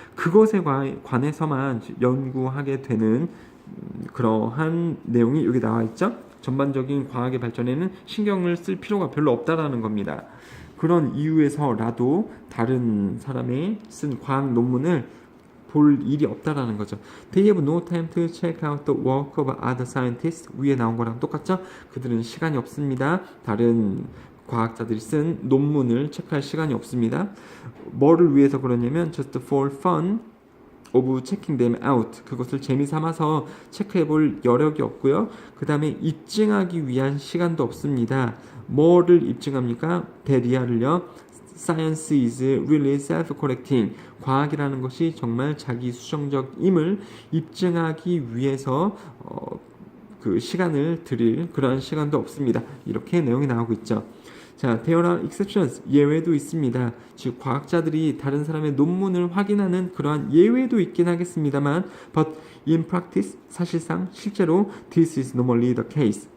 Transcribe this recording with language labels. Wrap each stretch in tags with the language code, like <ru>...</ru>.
<ko>그것에 관해서만 연구하게 되는 그러한 내용이 여기 나와 있죠. 전반적인 과학의 발전에는 신경을 쓸 필요가 별로 없다라는 겁니다. 그런 이유에서라도 다른 사람이 쓴 과학 논문을 볼 일이 없다라는 거죠.</ko> <en>They have no time to check out the work of other scientists.</en> <ko>위에 나온 거랑 똑같죠? 그들은 시간이 없습니다. 다른 과학자들이 쓴 논문을 체크할 시간이 없습니다. 뭐를 위해서 그러냐면</ko> <en>just for fun. of checking them out.</en> <ko>그것을 재미 삼아서 체크해 볼 여력이 없고요. 그 다음에 입증하기 위한 시간도 없습니다. 뭐를 입증합니까? 대리아를요.</ko> <en>Science is really self-correcting.</en> <ko>과학이라는 것이 정말 자기 수정적임을 입증하기 위해서 그 시간을 들일 그러한 시간도 없습니다. 이렇게 내용이 나오고 있죠. 자,</ko> <en>there are exceptions.</en> <ko>예외도 있습니다. 즉 과학자들이 다른 사람의 논문을 확인하는 그러한 예외도 있긴 하겠습니다만,</ko> <en>but in practice,</en> <ko>사실상 실제로</ko> <en>this is normally the case.</en>